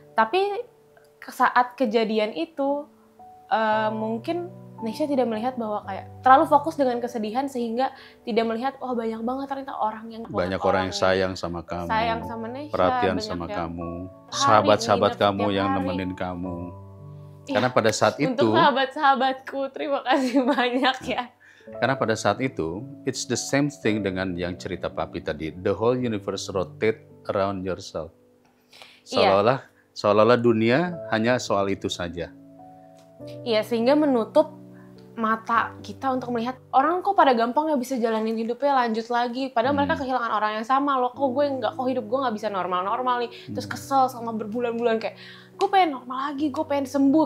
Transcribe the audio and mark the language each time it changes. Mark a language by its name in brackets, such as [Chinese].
[Indonesian] Tapi saat kejadian itu mungkin Nesha tidak melihat bahwa kayak terlalu fokus dengan kesedihan sehingga tidak melihat banyak banget ternyata orang yang sayang sama kamu, sayang sama Nesha, perhatian sama kamu, sahabat-sahabat kamu yang nemenin kamu. Karena pada saat itu, untuk sahabat-sahabatku, terima kasih banyak ya. Karena pada saat itu, [English] it's the same thing [Indonesian] dengan yang cerita Papi tadi. [English] The whole universe rotate around yourself. [Indonesian] Seolah-olah dunia hanya soal itu saja. Iya, sehingga menutup mata kita untuk melihat orang kok pada gampang ya bisa jalanin hidupnya lanjut lagi. Padahal mereka kehilangan orang yang sama loh. Kok gue nggak, kok hidup gue nggak bisa normal-normal nih. Terus kesel sama berbulan-bulan kayak gue pengen normal lagi, gue pengen sembuh.